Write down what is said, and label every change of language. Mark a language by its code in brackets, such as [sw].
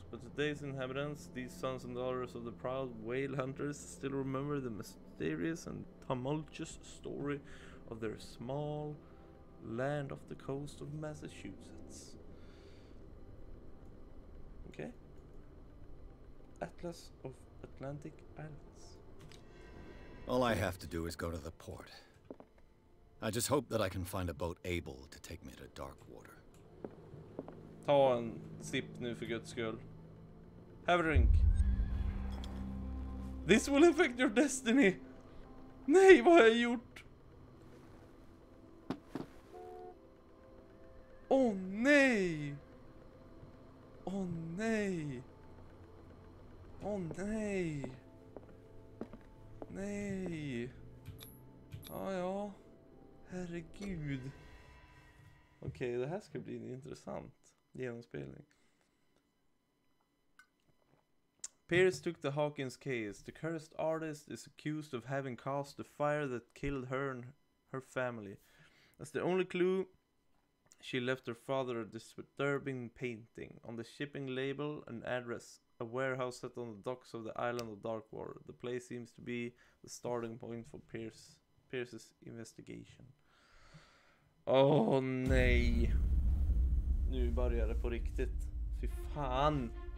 [en] But today's inhabitants, these sons and daughters of the proud whale hunters, still remember the mysterious and tumultuous story of their small land off the coast of Massachusetts. Okay. Atlas of Atlantic Islands. All I have to do is go to the port. I just hope that I can find a boat able to take me to Darkwater. [sv] Ta en sipp nu för guds skull. [en] Have a drink. This will affect your destiny. [sv] Nej, vad har jag gjort? Åh nej. Åh nej. Åh nej. Nej. Ja. Herregud. Okej, det här ska bli en intressant genomspelning. [en] Pierce took the Hawkins case. The cursed artist is accused of having caused the fire that killed her and her family. That's the only clue She left her father a disturbing painting. On the shipping label, an address. A warehouse set on the docks of the island of Darkwater. The place seems to be the starting point for Pierce's investigation. [sv] Åh nej. Nu börjar det på riktigt. Fy fan.